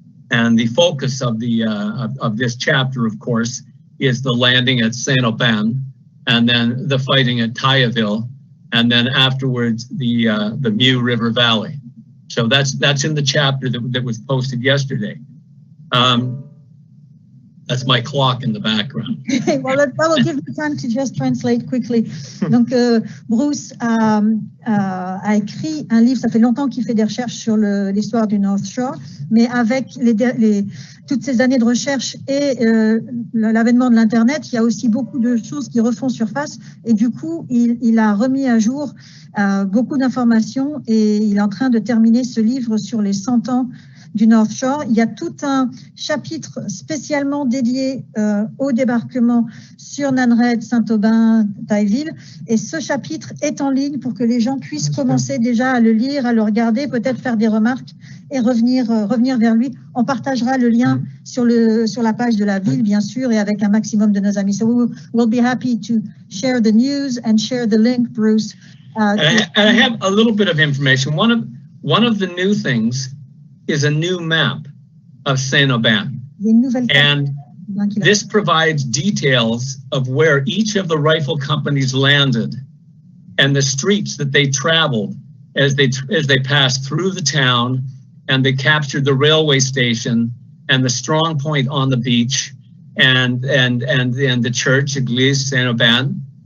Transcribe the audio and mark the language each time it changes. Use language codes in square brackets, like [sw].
[en] And the focus of this chapter, of course, is the landing at Saint-Aubin, and then the fighting at Tailleville, and then afterwards the Mew River Valley. So that's in the chapter that was posted yesterday. That's my clock in the background. Well, that will give me time to just translate quickly. [fr] Donc, Bruce a écrit un livre, ça fait longtemps qu'il fait des recherches sur l'histoire du North Shore, mais avec toutes ces années de recherche et l'avènement de l'Internet, il y a aussi beaucoup de choses qui refont surface et du coup, il a remis à jour beaucoup d'informations et il est en train de terminer ce livre sur les 100 ans du North Shore. Il y a tout un chapitre spécialement dédié au débarquement sur Nanred, Saint-Aubin, Tailleville. Et ce chapitre est en ligne pour que les gens puissent commencer déjà à le lire, à le regarder, peut-être faire des remarques et revenir vers lui. On partagera le lien sur la page de la ville, bien sûr, et avec un maximum de nos amis. [en] So we'll be happy to share the news and share the link, Bruce. And I have a little bit of information. One of the new things is a new map of Saint-Aubin. And this provides details of where each of the rifle companies landed and the streets that they traveled as they passed through the town, and they captured the railway station and the strong point on the beach and the church, Église Saint-Aubin.